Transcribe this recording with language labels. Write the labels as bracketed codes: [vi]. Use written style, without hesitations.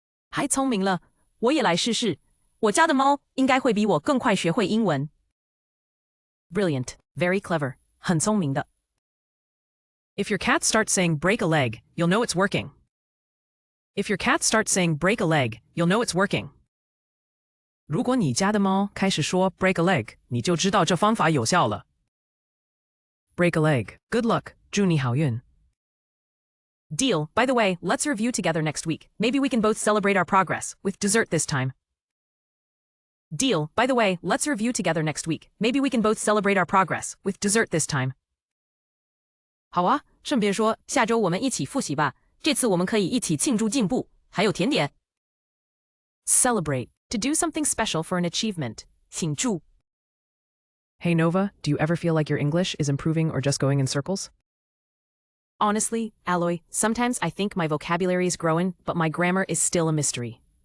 [zh] 太聪明了，我也来试试。我家的猫应该会比我更快学会英文。 [en] Brilliant. Very clever. [zh] 很聪明的。 [en] If your cat starts saying break a leg, you'll know it's working. If your cat starts saying break a leg, you'll know it's working. [zh] 如果你家的猫开始说 [en] break a leg， [zh] 你就知道这方法有效了。 [en] Break a leg. Good luck. [zh] 祝你好运。 [en] Deal. By the way, let's review together next week. Maybe we can both celebrate our progress, with dessert this time. Deal. By the way, let's review together next week. Maybe we can both celebrate our progress, with dessert this time. [zh] 好啊，顺便说，下周我们一起复习吧。这次我们可以一起庆祝进步，还有甜点。 [en] Celebrate. To do something special for an achievement. [zh] 庆祝。 [en] Hey Nova, do you ever feel like your English is improving or just going in circles? Honestly, Alloy, sometimes I think my vocabulary is growing, but my grammar is still a mystery.